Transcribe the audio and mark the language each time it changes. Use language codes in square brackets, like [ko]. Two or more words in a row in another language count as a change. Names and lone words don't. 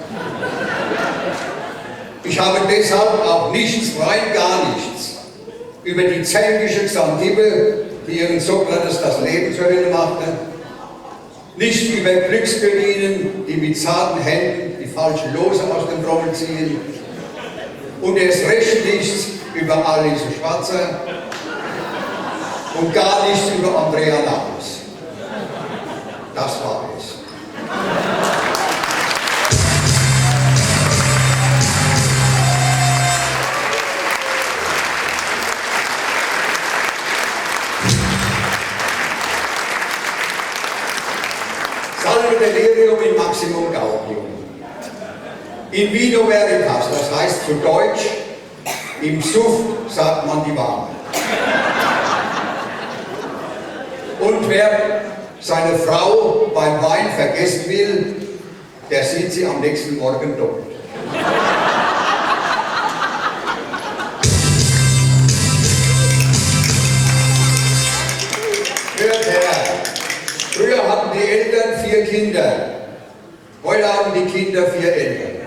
[de] Ich habe deshalb auch nichts, rein gar nichts, über die zänkische Xantippe, die ihren Sokrates das Leben zur Hölle machte, nicht über Glücksgöttinnen, die mit zarten Händen die falschen Lose aus dem Trommel ziehen, und erst recht nichts über Alice Schwarzer und gar nichts über Andrea Nahles. Das war es. [la] Salve delirium in maximum gaudium. In vino veritas, [de] das heißt zu Deutsch, im Suff sagt man die Wahrheit. Und wer seine Frau beim Wein vergessen will, der sieht sie am nächsten Morgen doppelt. Hört her, früher hatten die Eltern 4 Kinder, heute haben die Kinder 4 Eltern.